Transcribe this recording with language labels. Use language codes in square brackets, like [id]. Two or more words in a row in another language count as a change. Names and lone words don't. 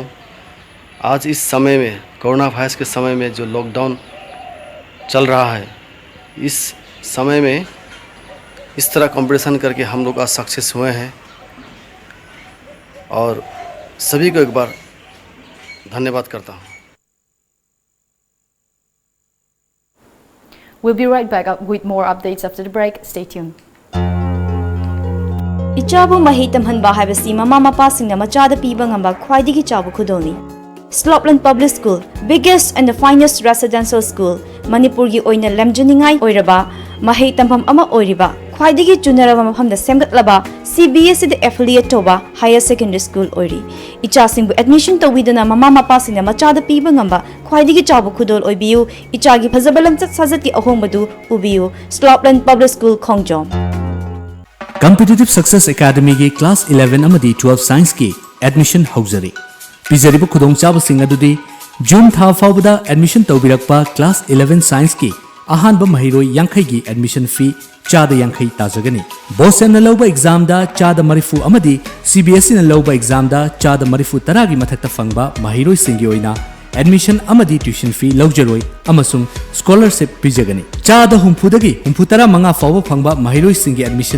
[hi] आज इस समय में [en] corona virus [hi] के समय में जो लॉकडाउन चल रहा है, इस समय में इस तरह कंपटीशन करके हम लोग आज सक्सेस हुए हैं, और सभी को एक बार धन्यवाद करता हूँ। [en] We'll be right back up with more updates after the break. Stay tuned. [mni] Ichabu mahi tamhanba haibasi mama mapa singna machada piba ngamba khwaidigi chabu khudolni. [en] Slopland Public School, biggest and the finest residential school, [mni] Manipur gi oina lamjaningai oiraba mahi tamham ama oiriba khwaidigi chunaraba mafamda semgatlaba CBSE [en] the affiliate [mni] toba [en] higher secondary school [mni] oiri. Icha singbu admission tawidana mama mapa singna machada piba ngamba khwaidigi chabu khudol oibiu. Icha gi phazabalam chat sajat ki ahombadu ubiu. Slopland Public School Khongjom. Competitive Success Academy की क्लास 11 अमदी 12 साइंस की एडमिशन हौजरी पिजरीब खुदोंचाबसिंग अदुदी जून था फाउबदा एडमिशन तौबिरकपा क्लास 11 साइंस की अहानब महिरोय यांखै की [en] admission fee [mni] चाद यांखै ताजगनी बोसेन न लौबा एग्जाम दा चाद मरिफु अमदी CBSE न लौबा एग्जाम दा चाद मरिफु तरागी मथक्ता फंगबा महिरोय सिंगी ओइना एडमिशन अमदी [en] tuition fee [mni] लौजरोय अमसुंग स्कॉलरशिप पिजगनी चाद हुंफुदगी हुंफुतरा मंगा फाव फंगबा महिरोय सिंगी एडमिशन